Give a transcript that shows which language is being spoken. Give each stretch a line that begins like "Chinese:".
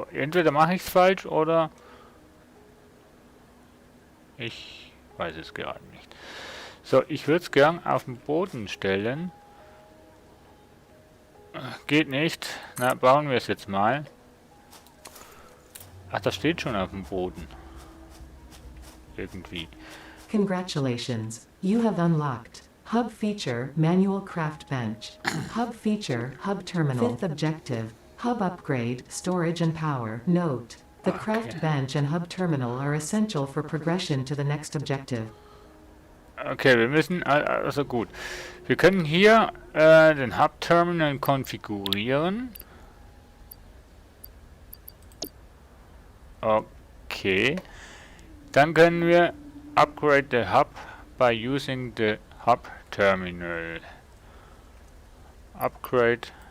German: Entweder mache ich es falsch oder ich weiß es gerade nicht. So, ich würde es gern auf den Boden stellen. Geht nicht. Na, bauen wir es jetzt mal. Ach, das steht schon auf dem Boden. Irgendwie.
English: Congratulations, you have unlocked Hub Feature Manual Craft Bench. Hub Feature Hub Terminal. Fifth objective, Hub Upgrade, Storage and Power. Note, the Craft Bench and Hub Terminal are essential for progression to the next objective.
German: Okay, wir müssen, also gut. Wir können hier den Hub-Terminal konfigurieren.
English: Okay.
German: Dann können wir
English: upgrade the hub by using the hub terminal. Upgrade.